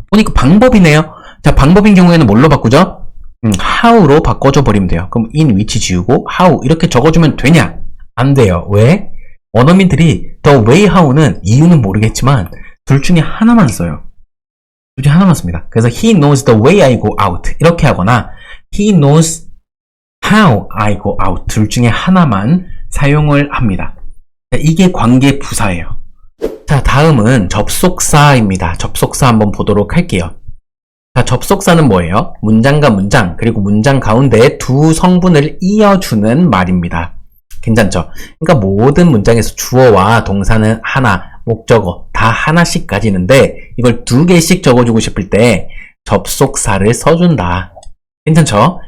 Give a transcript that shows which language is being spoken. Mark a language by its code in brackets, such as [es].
[ko] 보니까 방법이네요. 자, 방법인 경우에는 뭘로 바꾸죠? how로 바꿔줘 버리면 돼요. 그럼 in which 지우고 how 이렇게 적어주면 되냐? 안 돼요. 왜? 원어민들이 the way how는 이유는 모르겠지만 둘 중에 하나만 써요. 둘 중에 하나만 씁니다. 그래서 [en] he knows the way I go out [ko] 이렇게 하거나 [en] he knows how I go out [ko] 둘 중에 하나만 사용을 합니다. 이게 관계부사예요. 자, 다음은 접속사입니다. 접속사 한번 보도록 할게요. 자, 접속사는 뭐예요? 문장과 문장, 그리고 문장 가운데 두 성분을 이어주는 말입니다. 괜찮죠? 그러니까 모든 문장에서 주어와 동사는 하나, 목적어 다 하나씩 가지는데 이걸 두 개씩 적어주고 싶을 때 접속사를 써준다. 괜찮죠?